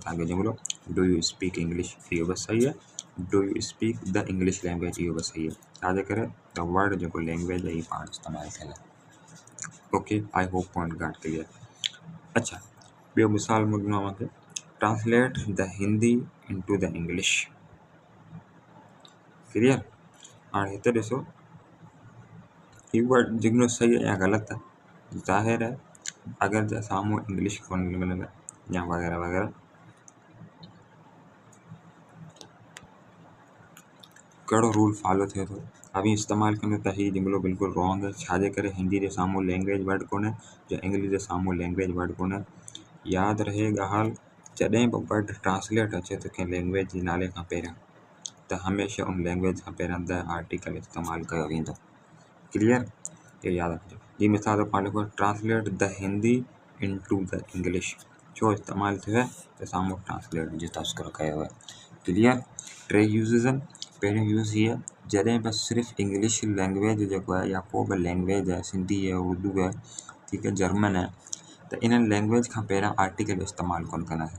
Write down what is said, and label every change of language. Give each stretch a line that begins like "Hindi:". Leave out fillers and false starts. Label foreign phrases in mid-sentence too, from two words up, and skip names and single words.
Sindhi: तव्हांखे जुमिलो
English: do you speak English,
Sindhi: इहो बि सही आहे।
English: do you speak the English language,
Sindhi: इहो बि सही आहे। छाजे करे, त वर्ड जेको लैंग्वेज आहे इहो पाण इस्तेमालु थियल आहे।
English: okay, I hope point got clear. अच्छा,
Sindhi: ॿियो मिसाल में ॾिनो मूंखे,
English: translate the Hindi into the English, clear.
Sindhi: हाणे हिते ॾिसो ही वर्ड जुमिलो सही आहे या ग़लति आहे, ज़ाहिर है अगरि जे साम्हूं इंग्लिश कोन मिलंदो या वग़ैरह वग़ैरह, कहिड़ो
English: rule follow
Sindhi: थिए थो, अभी इस्तेमालु कंदो त हीउ जुमिलो बिल्कुलु रॉन्ग आहे। छाजे करे, हिंदी जे साम्हूं
English: language word
Sindhi: कोन्हे या इंग्लिश जे साम्हूं
English: language word
Sindhi: कोन्हे। यादि रहे ॻाल्हि, जॾहिं बि
English: word translate
Sindhi: अचे थो कंहिं लैंग्वेज जे नाले खां पहिरियां, त हमेशह उन लैंग्वेज खां पहिरियां
English: the article
Sindhi: इस्तेमालु कयो वेंदो, क्लियर। इहो यादि रखिजो। जीअं मिसाल पाण लिखो
English: translate the Hindi into the English,
Sindhi: छो इस्तेमालु थियो आहे, त साम्हूं ट्रांसलेट जो तस्करो कयो आहे, क्लियर। टे यूज़िस आहिनि। पहिरियों यूज़ हीअ, जॾहिं बि सिर्फ़ु
English: English language
Sindhi: जेको आहे या को बि लैंग्वेज आहे, सिंधी आहे, उर्दू आहे, ठीकु आहे, जर्मन आहे, त इन लैंग्वेज खां पहिरियां आर्टिकल इस्तेमालु कोन कंदासीं।